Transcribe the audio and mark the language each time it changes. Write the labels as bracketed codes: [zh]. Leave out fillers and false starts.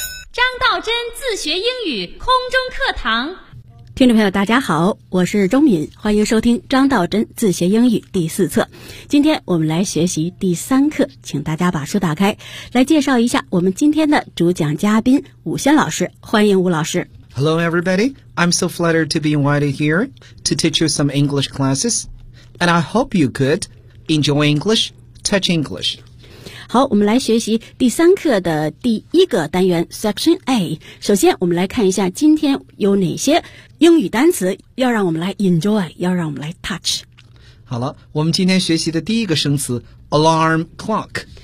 [zh] 张道真自学英语空中课堂。听众朋友大家好，我是钟敏，欢迎收听张道真自学英语第四册。今天我们来学习第三课，请大家把书打开，来介绍一下我们今天的主讲嘉宾武轩老师。欢迎武老师。 [en] Hello everybody, I'm so flattered to be invited here to teach you some English classes, and I hope you could enjoy English, touch English. [zh] 好，我们来学习第三课的第一个单元 Section A。首先我们来看一下今天有哪些英语单词要让我们来 enjoy， 要让我们来 touch。好了，我们今天学习的第一个生词 Alarm Clock。